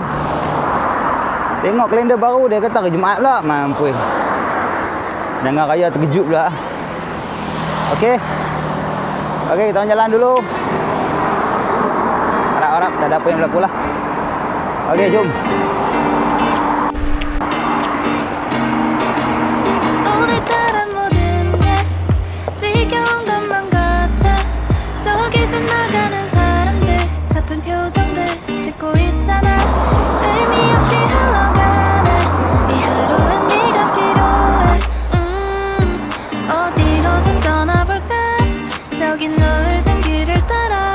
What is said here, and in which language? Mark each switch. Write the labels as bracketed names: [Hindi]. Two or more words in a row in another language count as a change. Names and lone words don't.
[Malay] Tengok kalender baru dia kata hari Jumaat pula. Mampus. Jangan raya terkejut pula. Okey. Okey, kita orang jalan dulu. Harap-harap tak ada apa yang berlaku lah. Okey, jom. [Korean] 오늘따라 모든 게 지겨운 것만 같아 저기서 나가는 사람들 같은 표정들 짓고 있잖아 의미 없이 흘러가네 이 하루엔 네가 필요해 어디로든 떠나볼까 저기 넓은 길을 따라